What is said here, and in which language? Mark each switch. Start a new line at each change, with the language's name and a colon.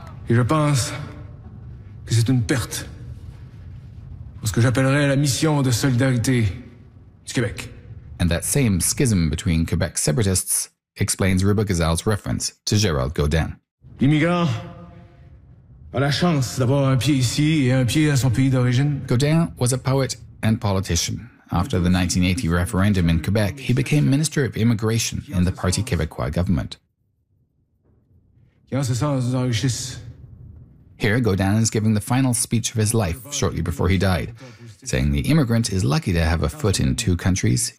French: Et je pense que c'est une perte pour ce que j'appellerais la mission de solidarité du Québec.
English: And that same schism between Quebec separatists explains Ruba Gazal's reference to Gérald Godin.
French: L'immigrant a la chance d'avoir un pied ici et un pied à son pays d'origine.
English: Godin was a poet and politician. After the 1980 referendum in Quebec, he became Minister of Immigration in the Parti Québécois government. Here, Godin is giving the final speech of his life shortly before he died, saying the immigrant is lucky to have a foot in two countries.